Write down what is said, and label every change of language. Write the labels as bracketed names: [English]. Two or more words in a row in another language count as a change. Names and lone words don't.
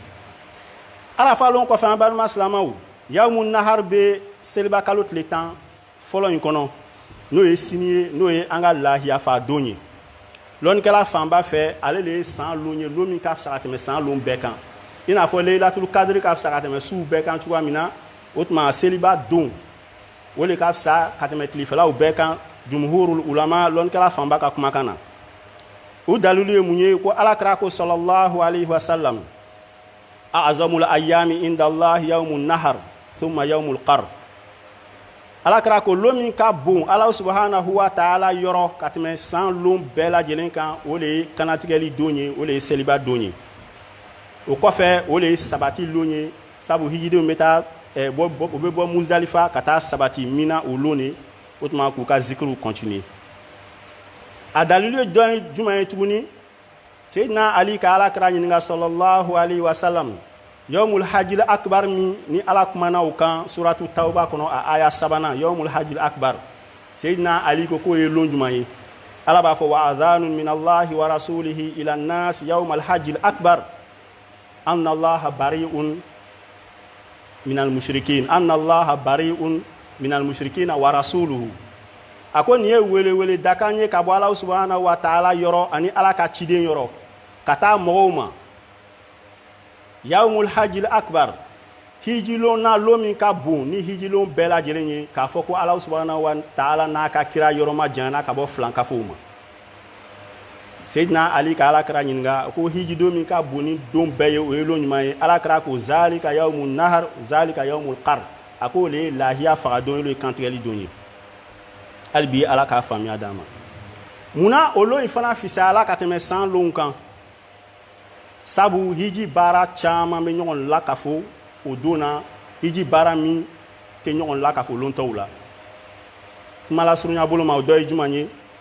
[Bambara] arafa lon kɔfɛ an balima silamɛw [Arabic] يوم النحر [Bambara] bɛ seliba kalo tile 10 fɔlɔ in kɔnɔ n'o ye sini ye n'o ye an ka lahiyafa don ye lɔnnikɛla fanba fɛ ale de ye san lon ye lon min ka fisa ka tɛmɛ san lon bɛɛ kan i n'a fɔ [Arabic] ليلة القدر [Bambara] ka fisa ka tɛmɛ suw bɛɛ kan cogoya min na o tuma seliba don o le ka fisa ka tɛmɛ tilefɛlaw bɛɛ kan [Arabic] جمهور العلماء [Bambara] lɔnnikɛla fanba ka kumakan na o dalilu ye mun ye ko alakira ko [Arabic] صلى الله عليه وسلم أعظم الأيام عند الله يوم النحر ثم يوم القر [Bambara] alakira ko lon min ka bon ala [Arabic] سبحانه وتعالى [Bambara] yɔrɔ ka tɛmɛ san lon bɛɛ lajɛlen kan o le ye kanatigɛli don ye o le ye seliba don ye o kɔfɛ o le ye sabati lon ye sabu hijidenw bɛ taa u bɛ bɔ Muzdalifa ka taa sabati Mina o lon ye o tuma k'u ka zikiriw continuer a dalilu ye jumɛn ye tuguni Seydina Ali ka alakira ɲininka [Arabic] صلى الله عليه وسلم يوم الحج الأكبر [Bambara] min ni ala kumana o kan [Arabic] سورة التوبة [Bambara] kɔnɔ a aya 3 [Arabic] يوم الحج الأكبر [Bambara] Seydina Ali ko k'o ye lon jumɛn ye ala b'a fɔ [Arabic] وأذان من الله ورسوله إلى الناس يوم الحج الأكبر أن الله بريء من المشركين أن الله بريء من المشركين ورسوله [Bambara] a ko nin ye wele dakan ye ka bɔ ala [Arabic] سبحانه وتعالى [Bambara] yɔrɔ ani ala ka ciden yɔrɔ ka taa mɔgɔw ma [Arabic] يوم الحج الأكبر [Bambara] hijilon na lon min ka bon ni hijilon bɛɛ lajɛlen ye k'a fɔ ko ala [Arabic] سبحانه وتعالى [Bambara] n'a ka kira yɔrɔ ma janyana ka bɔ filankafow ma Seydina Ali ka alakira ɲininka ko hijidon min ka bon ni don bɛɛ ye o ye lon ɲuman ye alakira ko [Arabic] ذلك يوم النحر ذلك يوم القر [Bambara] a ko le ye lahiya faga don ye kantigɛli don ye hali bi ala k'a faamuya d'an ma munna o lon in fana fisayala ka tɛmɛ san lon kan sabu hiji baara caman bɛ ɲɔgɔn lakafo o don na hiji baara min tɛ ɲɔgɔn lakafo lon tɔw la kuma lasurunya bolo ma o dɔ ye jumɛn ye